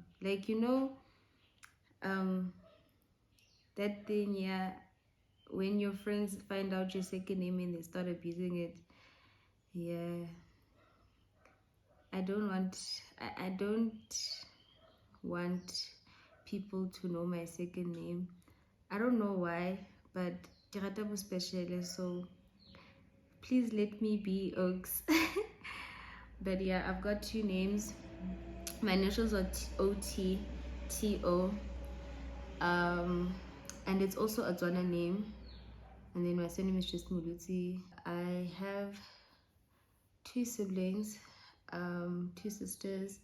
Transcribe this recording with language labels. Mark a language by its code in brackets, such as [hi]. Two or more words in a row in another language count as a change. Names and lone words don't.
[en] Like, you know, that thing, yeah, when your friends find out your second name and they start abusing it. Yeah, I don't want people to know my second name. I don't know why, but [tn] ke rata bo special, [en] so please let me be Oaks. But yeah, I've got two names. My initials are OT, TO, and it's also a Tswana name. And then my surname is just Mulutsi. I have two siblings, two sisters.